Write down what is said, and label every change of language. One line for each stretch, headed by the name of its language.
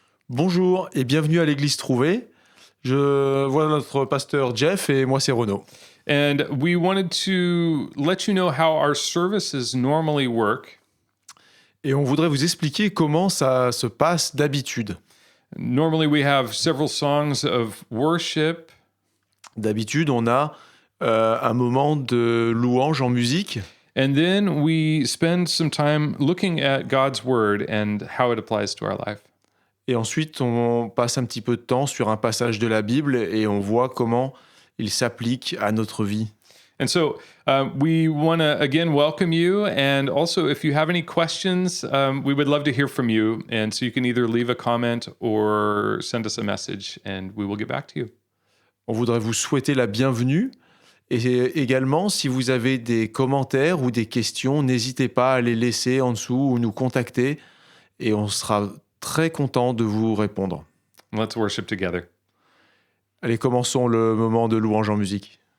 French: Bonjour et bienvenue à l'église Trouvée. Je vois notre pasteur Jeff et moi c'est Renaud.
English: And we wanted to let you know how our services normally work.
French: Et on voudrait vous expliquer comment ça se passe d'habitude.
English: Normally we have several songs of worship.
French: D'habitude, on a un moment de louange en musique.
English: And then we spend some time looking at God's word and how it applies to our life.
French: Et ensuite, on passe un petit peu de temps sur un passage de la Bible et on voit comment il s'applique à notre vie.
English: And so we want to again welcome you. And also, if you have any questions, we would love to hear from you. And so you can either leave a comment or send us a message and we will get back to you.
French: On voudrait vous souhaiter la bienvenue. Et également, si vous avez des commentaires ou des questions, n'hésitez pas à les laisser en dessous ou nous contacter. Et on sera très content de vous répondre.
English: Let's worship together.
French: Allez, commençons le moment de louange en musique.